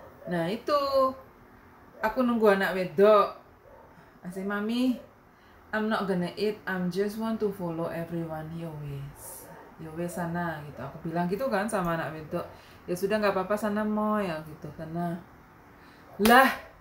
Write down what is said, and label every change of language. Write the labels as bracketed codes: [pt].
[id] Nah itu aku nunggu anak wedok. [en] Asih mami, I'm not gonna eat. I'm just want to follow everyone. [jv] Yo wes sana gitu. [id] Aku bilang gitu kan sama anak wedok. Ya sudah nggak apa-apa sana mau ya gitu karena lah.